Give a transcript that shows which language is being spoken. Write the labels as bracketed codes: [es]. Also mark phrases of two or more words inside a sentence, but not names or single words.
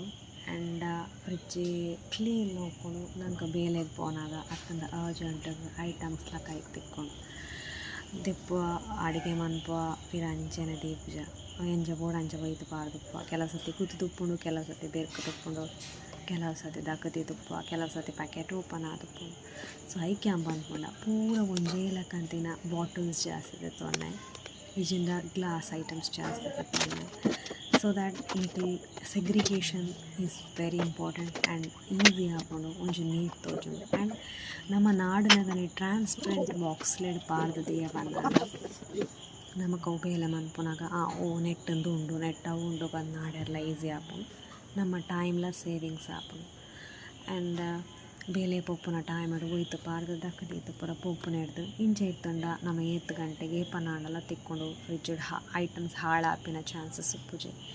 [en] And fridge clean [tcy] ನೋಡ್ಕೊಂಡು ನಂಗೆ ಬೇಲೆಗೆ ಪೋನಾಗ ಅತ್ತಂದ [en] urgent itemsla [tcy] ಕೈಗೆ ತಿಕ್ಕೊಂಡು ದೆಪ್ಪುವ ಅಡುಗೆ ಮನ್ಪುವ ಪಿರ ಅಂಚೆನೆ ದೀಪುಜ ಎಂಜ ಬೋಡು ಅಂಚ ಬೈತು ಪಾರ್ದುಪ್ಪ. ಕೆಲವು ಸತಿ ಕುತ್ತು ತುಪ್ಪುಂಡು, ಕೆಲವು ಸತಿ ಬೆರ್ಕು ತುಪ್ಪುಂಡು, ಕೆಲವು ಸತಿ ದಕ್ಕದಿ ತುಪ್ಪ, ಕೆಲವು ಸತಿ [en] packet open [tcy] ಆದುಪ್ಪುಂಡು. ಸೊ ಐಕೆ ಅಂಬ ಅಂದ್ಕೊಂಡ ಪೂರ ಒಂಜೇಲ ಕಂತಿನ ಬಾಟಲ್ಸ್ ಜಾಸ್ತಿ ತೆತ್ತೊನ್ನೆ, ಇಜಿಂದ [en] glass items [tcy] ಜಾಸ್ತಿ ತೆತ್ತೊನ್ನೆ. [en] So that little segregation is very important and easy [tcy] ಆಪುಂಡು ಒಂಜಿ ನೀಟ್ ತೋಜುಂಡು. ಆ್ಯಂಡ್ ನಮ್ಮ ನಾಡಿನಾಗನೆ [en] transparent boxled [tcy] ಪಾರ್ದದೆಯ ಬಂದಾಗ ನಮಕ್ ಅವು ಬೇಲೆ ಮನ್ಪುನಾಗ ನೆಟ್ಟಂದು ಉಂಡು ನೆಟ್ಟ ಉಂಡು ಬಂದು ನಾಡೆಲ್ಲ ಈಸಿ ಆಪುಂಡು. ನಮ್ಮ [en] timela savings [tcy] ಆಪುಂಡು. ಆ್ಯಂಡ್ ಬೇಲೆ ಪೊಪ್ಪುನ ಟೈಮ್ ಅದು ಒಯ್ತು ಪಾರ್ದು ದಕ್ಕದೀತು ಪೂರ ಪೊಪ್ಪುನ ಹಿಡ್ದು ಇಂಚೆ ಇತ್ತಂಡ ನಮ್ಮ 8 ಗಂಟೆಗೆ ಪನ್ನಾಡೆಲ್ಲ ತಿಕ್ಕೊಂಡು [en] fridge items [tcy] ಹಾಳಾಪಿನ ಚಾನ್ಸಸ್ ಉಪ್ಪುಜಿ.